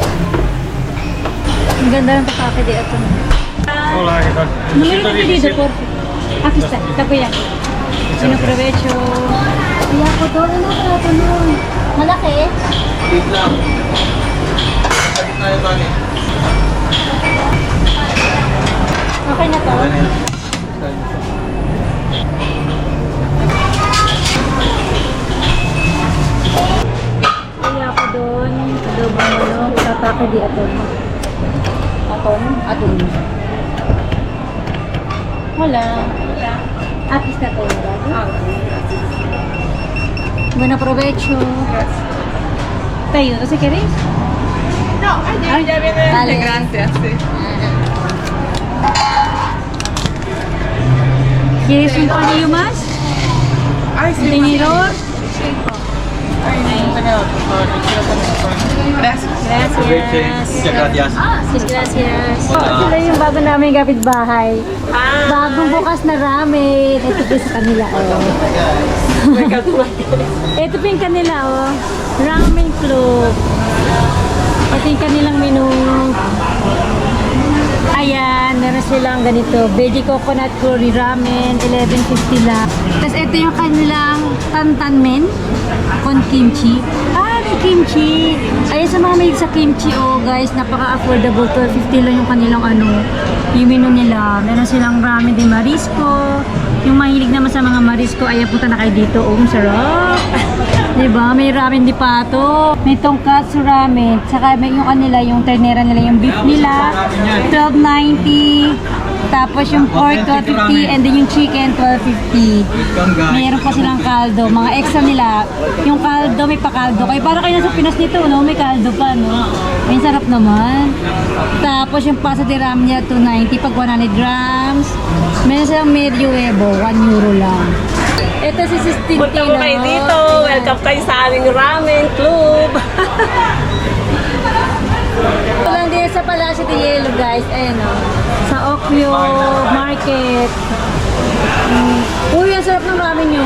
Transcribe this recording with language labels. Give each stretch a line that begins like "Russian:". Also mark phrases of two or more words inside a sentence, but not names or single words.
Filipino: Ang ganda ng tatake di atun.
Spanish: Hola, ¿qué tal? Número de pedido, por favor. Aquí está, takoyaki. Sino provecho.
Filipino: Kaya ko doon, ano ka ito nun? Malaki? Wait lang. Sakit na yung bali. Okay na to? Kaya ko doon, adobong manok, tatake di aton. Aton? Aton. Wala. Apis na to,
Spanish: Bueno provecho. ¿Te ayudo si queréis? No, ya viene. Vale. Gracias, sí. ¿Quieres un panillo más? Ay, sí. ¿Tenedor? Gracias. Gracias. Muchas gracias. Yes, gracias.
Filipino: Sila yung bago namin kapitbahay. Bagong bukas na ramen. Ito po sa kanila, oh. Ito po yung kanila, oh. Ramen Club. Ito yung kanilang menu. Ayan, meron silang ganito.
English: Veggie coconut curry ramen, 11.50 lang.
Filipino: Tapos ito yung kanilang tantanmen con kimchi. Ah, may kimchi. Ayan, sa mga mahilig sa kimchi, oh guys, napaka-affordable. 12.50 lang yung kanilang yung menu nila. Meron silang ramen de marisco. Yung mahilig naman sa mga marisco, ayan, punta na kayo dito. Oh, sarap. Diba? May ramen di pato. May tonkatsu ramen. Saka may yung kanila, yung ternera nila, yung beef nila. 12.90. Tapos yung pork, 12.50.
English: And then
Filipino: yung chicken, 12.50. Mayroon pa silang kaldo. Mga extra nila. Yung kaldo, may pakaldo. Kaya para kayo nasa Pinas nito, no? May kaldo pa, no? May sarap naman. Tapos yung pasta de ramen niya, 2.90 pag 100 grams. Meron silang
Spanish: medio huevo,
Filipino: 1 euro lang. Ito si Sistine. Punta mo kayo dito. Welcome kayo sa aming ramen club. Ito lang din sa Palacio de Hielo, guys. Ayan, o. Sa Oclio Market. Uy, ang sarap ng ramen nyo.